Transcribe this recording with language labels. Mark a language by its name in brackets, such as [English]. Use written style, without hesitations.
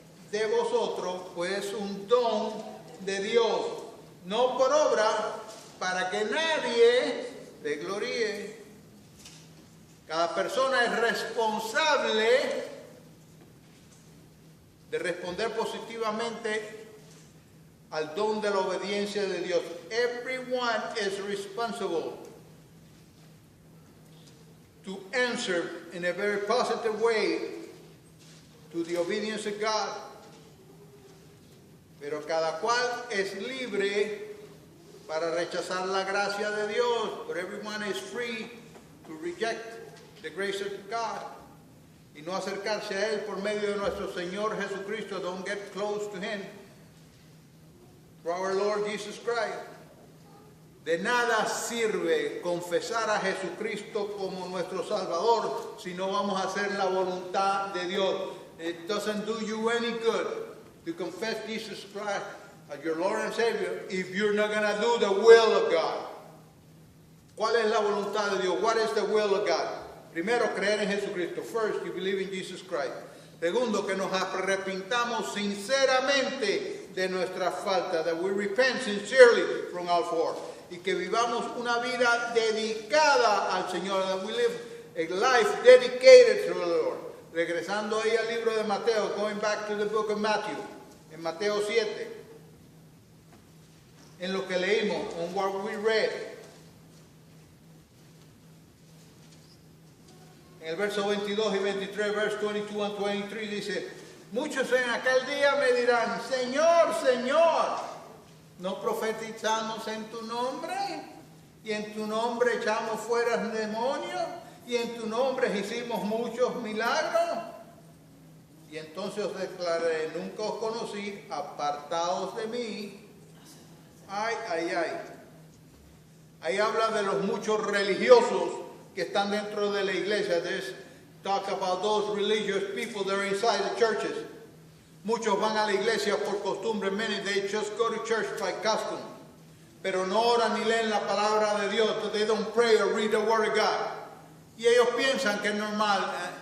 [Spanish] de vosotros, pues un don de Dios, no por obra, para que nadie se gloríe. Cada persona es responsable de responder positivamente al don de la obediencia de Dios. [English] Everyone is responsible to answer in a very positive way to the obedience of God. [Spanish] Pero cada cual es libre para rechazar la gracia de Dios. [English] But everyone is free to reject the grace of God [Spanish] y no acercarse a Él por medio de nuestro Señor Jesucristo. [English] Don't get close to Him. For our Lord Jesus Christ. [Spanish] De nada sirve confesar a Jesucristo como nuestro Salvador si no vamos a hacer la voluntad de Dios. [English] It doesn't do you any good to confess Jesus Christ as your Lord and Savior if you're not going to do the will of God. [Spanish] ¿Cuál es la voluntad de Dios? [English] What is the will of God? [Spanish] Primero, creer en Jesucristo. [English] First, you believe in Jesus Christ. [Spanish] Segundo, que nos arrepintamos sinceramente de nuestra falta. [English] That we repent sincerely from our fault. [Spanish] Y que vivamos una vida dedicada al Señor. [English] That we live a life dedicated to the Lord. [Spanish] Regresando ahí al libro de Mateo, [English] going back to the book of Matthew, [Spanish] en Mateo 7, en lo que leímos, [English] on what we read. [Spanish] En el verso 22 y 23, [English] verse 22 and 23 [Spanish] dice, muchos en aquel día me dirán, Señor, Señor, ¿no profetizamos en tu nombre? Y en tu nombre echamos fuera demonios, y en tu nombre hicimos muchos milagros. Y entonces os declaré, nunca os conocí, apartados de mí. Ay, ay, ay. Ahí habla de los muchos religiosos que están dentro de la iglesia. [English] There's talk about those religious people that are inside the churches. [Spanish] Muchos van a la iglesia por costumbre. [English] Many, they just go to church by custom. [Spanish] Pero no oran ni leen la palabra de Dios. [English] They don't pray or read the word of God. [Spanish] Y ellos piensan que es normal.